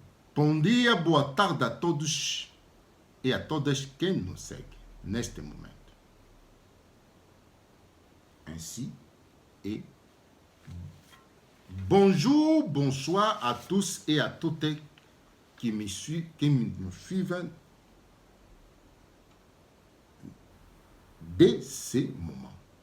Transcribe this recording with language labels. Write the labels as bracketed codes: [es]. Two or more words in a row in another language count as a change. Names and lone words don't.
[pt] Bom dia, boa tarde a todos e a todas quem nos segue neste momento. [fr] Ainsi et bonjour, bonsoir à tous et à toutes qui nous suivent dès ce moment.